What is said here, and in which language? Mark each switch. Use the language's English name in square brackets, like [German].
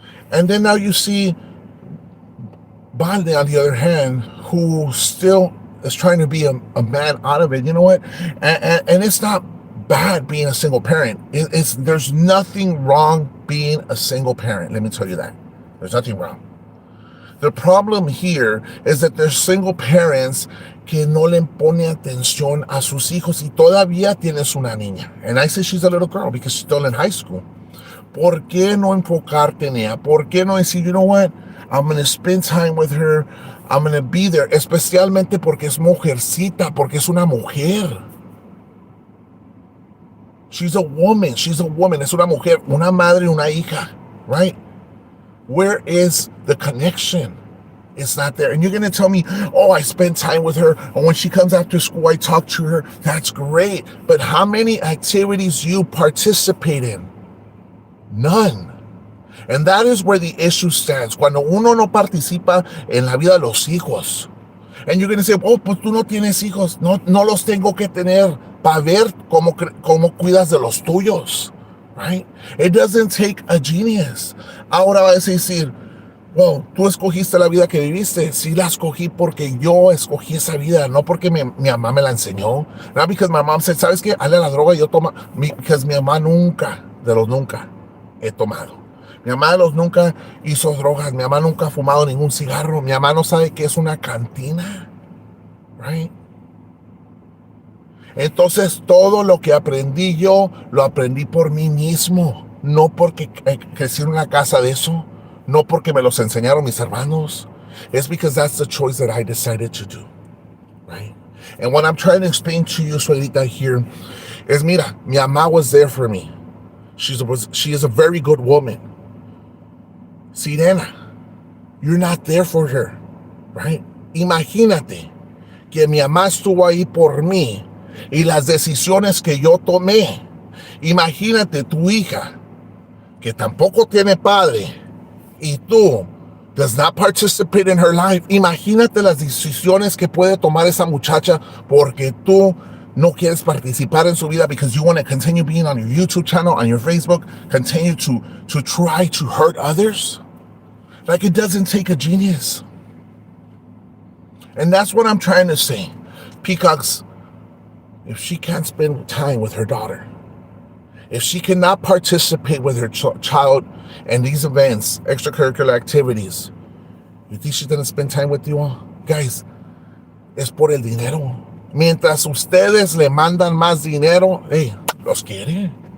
[English] And then now you see Balde, on the other hand, who still is trying to be a man out of it. You know what? And it's not bad being a single parent. There's nothing wrong being a single parent. Let me tell you that. There's nothing wrong. The problem here is that there's single parents [Spanish] que no le pone atención a sus hijos y todavía tienes una niña. [English] And I say she's a little girl because she's still in high school. [Spanish] ¿Por qué no enfocarte en ella? ¿Por qué no decir, [English] you know what? I'm going to spend time with her. I'm going to be there. [Spanish] Especialmente porque es mujercita, porque es una mujer. [English] She's a woman. [Spanish] Es una mujer, una madre, una hija, right? [English] Where is the connection? It's not there. And you're going to tell me, oh, I spend time with her, and when she comes after school, I talk to her. That's great. But how many activities you participate in? None. And that is where the issue stands. [Spanish] Cuando uno no participa en la vida de los hijos. [English] And you're going to say, oh, [Spanish] pues tú no tienes hijos. No los tengo que tener para ver cómo cuidas de los tuyos. Right? [English] It doesn't take a genius. [Spanish] Ahora vas a decir, well, tú escogiste la vida que viviste. Sí, la escogí porque yo escogí esa vida, no porque mi mamá me la enseñó. [English] Not because my mom said, [Spanish] ¿sabes qué? Hazle la droga y yo tomo. [English] Because [Spanish] mi mamá nunca he tomado. Mi mamá nunca hizo drogas. Mi mamá nunca ha fumado ningún cigarro. Mi mamá no sabe qué es una cantina. Right? Entonces, todo lo que aprendí yo, lo aprendí por mí mismo. No porque crecí en una casa de eso. No porque me los enseñaron mis hermanos. [English] It's because that's the choice that I decided to do, right? And what I'm trying to explain to you, Suelita, here is, [Spanish] mira, mi mamá [English] was there for me. She is a very good woman. Sirena, you're not there for her, right? [Spanish] Imagínate que mi mamá estuvo ahí por mí y las decisiones que yo tomé. Imagínate tu hija, que tampoco tiene padre, y tú [English] does not participate in her life. [Spanish] Imagínate las decisiones que puede tomar esa muchacha porque tú no quieres participar en su vida [English] because you want to continue being on your YouTube channel, on your Facebook, continue to try to hurt others. Like, it doesn't take a genius. And that's what I'm trying to say. Peacocks, if she can't spend time with her daughter, if she cannot participate with her child in these events, extracurricular activities, you think she's going to spend time with you all? [Spanish] Guys, es por el dinero. Mientras ustedes le mandan más dinero, hey, los quiere.